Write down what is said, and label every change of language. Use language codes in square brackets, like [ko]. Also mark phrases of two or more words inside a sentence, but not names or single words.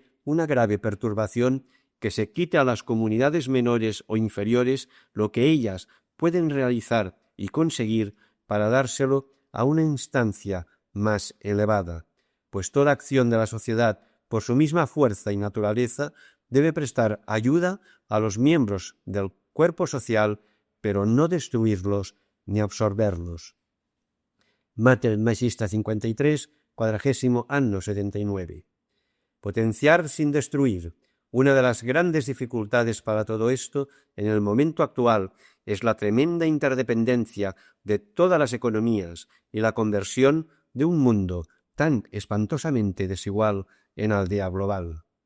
[es] una grave perturbación que se quite a las comunidades menores o inferiores lo que ellas pueden realizar y conseguir para dárselo a una instancia más elevada, pues toda acción de la sociedad, por su misma fuerza y naturaleza, debe prestar ayuda a los miembros del cuerpo social, pero no destruirlos ni absorberlos. Mater Magista 53, 40 anno 79. Potenciar sin destruir. Una de las grandes dificultades para todo esto, en el momento actual, es la tremenda interdependencia de todas las economías y la conversión de un mundo tan espantosamente desigual en aldea global.